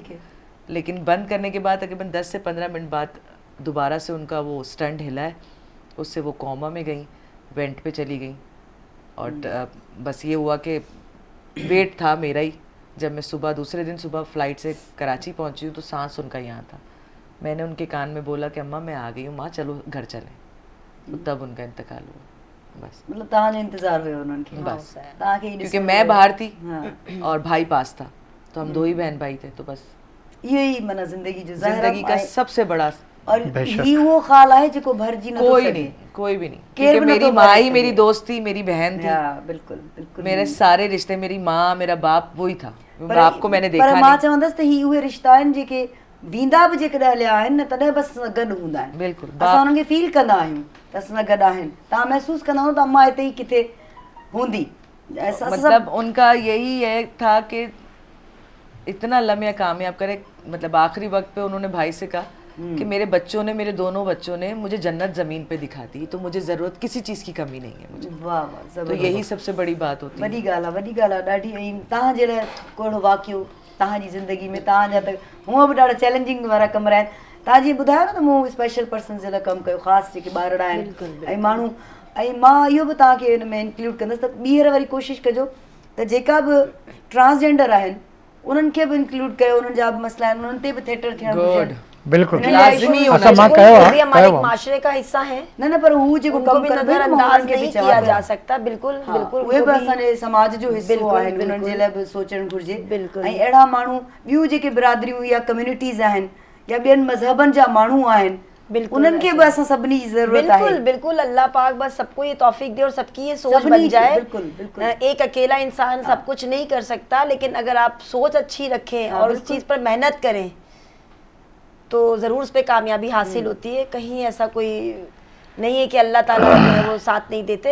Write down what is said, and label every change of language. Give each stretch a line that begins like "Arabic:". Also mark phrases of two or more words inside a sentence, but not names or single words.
Urdu: لیکن بند کرنے کے بعد تقریباً 10 سے 15 منٹ بعد دوبارہ سے ان کا وہ اسٹنٹ ہلا ہے، اس سے وہ کوما میں گئی، وینٹ پہ چلی گئی. اور بس یہ ہوا کہ ویٹ تھا میرا ہی. جب میں صبح دوسرے دن صبح فلائٹ سے کراچی پہنچی ہوں تو سانس ان کا یہاں تھا. میں نے ان کے کان میں بولا کہ اماں میں آ گئی ہوں، ماں چلو گھر چلیں، تو تب ان کا انتقال ہوا. बस
Sindhi: मतलब तव्हांजो इंतज़ार हुयो उन्हनि खे?
Urdu: बस
Sindhi: तव्हांखे ई
Urdu: क्योंकि
Sindhi: ॾिसणो
Urdu: मैं
Sindhi: पियो।
Urdu: बाहर थी हाँ। اور بھائی پاس تھا، تو ہم 2 ہی بہن بھائی تھے. تو بس
Sindhi: इहो ई माना ज़िंदगी जो
Urdu: زندگی کا سب سے بڑا और बेशक।
Sindhi: ही वो ख़ाल आहे जेको भरिजी नथो
Urdu: कोई
Sindhi: सघे।
Urdu: نہیں، کوئی بھی نہیں,
Sindhi: केर
Urdu: क्योंकि
Sindhi: बि
Urdu: میری
Sindhi: नथो
Urdu: माँ
Sindhi: भरे
Urdu: ہی میری
Sindhi: सघे।
Urdu: دوست تھی، میری بہن تھی, ہاں، بالکل بالکل. میرے سارے رشتے، میری ماں میرا باپ وہی تھا. पर- باپ کو میں نے دیکھا پر ماں नहीं।
Sindhi: चवंदसि त ही उहे रिश्ता आहिनि जेके वींदा बि जेकॾहिं हलिया आहिनि न तॾहिं बि असां सां गॾु हूंदा आहिनि। बिल्कुलु, असां उन्हनि खे फील कंदा आहियूं त असां सां गॾु आहिनि। तव्हां महसूसु कंदा हूंदव त अम्मा हिते ई किथे हूंदी। असां
Urdu: مطلب ان کا یہی ہے تھا کہ اتنا لمحہ کامیاب کرے، مطلب آخری وقت پہ انہوں نے بھائی سے کہا کہ میرے بچوں نے، میرے دونوں بچوں نے مجھے جنت زمین پہ دکھا دی، تو مجھے ضرورت کسی چیز کی کمی نہیں ہے مجھے. واہ واہ, तो ज़बरदस्त। یہی سب سے بڑی بات ہوتی ہے.
Sindhi: वॾी ॻाल्हि आहे, वॾी ॻाल्हि आहे ॾाढी। ऐं तव्हां जहिड़ा कहिड़ो वाक़ियो तव्हांजी ज़िंदगी में, तव्हांजा त हूअं बि ॾाढा चैलेंजिंग वारा कम रहिया आहिनि। तव्हां जीअं ॿुधायो न त मूं
English: special person
Sindhi: जे लाइ कमु कयो, ख़ासि जेके ॿारड़ा आहिनि ऐं माण्हू। ऐं मां इहो बि तव्हांखे हिन में इंक्लूड कंदसि त ॿीहर वरी कोशिशि कजो त जेका बि ट्रांसजेंडर आहिनि उन्हनि खे बि इंक्लूड कयो, उन्हनि जा बि मसला आहिनि, उन्हनि ते बि थिएटर थियणु गुड घुरिजे।
Urdu: बिल्कुल لازمی ہونا
Sindhi: असां मां
Urdu: चाहिए।
Sindhi: कयो
Urdu: वो
Sindhi: आहे
Urdu: بھی ہمارے
Sindhi: कयो आहे।
Urdu: معاشرے کا حصہ ہے,
Sindhi: न न पर हू जेको
Urdu: उनको
Sindhi: कमु
Urdu: भी
Sindhi: कंदा आहिनि, मां
Urdu: नजरअंदाज
Sindhi: उन्हनि खे बि
Urdu: नहीं
Sindhi: चवां
Urdu: किया
Sindhi: पिया।
Urdu: جا سکتا۔ بالکل
Sindhi: हा,
Urdu: बिल्कुल
Sindhi: उहे
Urdu: उनको
Sindhi: बि
Urdu: भी
Sindhi: असांजे समाज जो हिसो
Urdu: बिल्कुल,
Sindhi: आहिनि, उन्हनि जे
Urdu: बिल्कुल।
Sindhi: लाइ बि सोचणु घुरिजे।
Urdu: बिल्कुल।
Sindhi: ऐं अहिड़ा माण्हू ॿियूं जेके बिरादरियूं या कम्युनिटीज़ आहिनि या ॿियनि मज़हबनि जा माण्हू आहिनि,
Urdu: बिल्कुल
Sindhi: उन्हनि खे बि असां सभिनी जी ज़रूरत आहे।
Urdu: بالکل بالکل، اللہ پاک بس سب کو یہ توفیق دے اور سب کی یہ سوچ
Sindhi: सबनी
Urdu: बन की, जाए। بالکل، بالکل. ایک اکیلا انسان سب کچھ نہیں کر سکتا، لیکن اگر آپ سوچ اچھی رکھیں हाँ, اور اس बिल्कुल। چیز پر محنت کریں تو ضرور اس پر کامیابی حاصل ہوتی ہے. کہیں ایسا کوئی نہیں ہے کہ اللہ تعالیٰ جو ہے وہ ساتھ نہیں دیتے.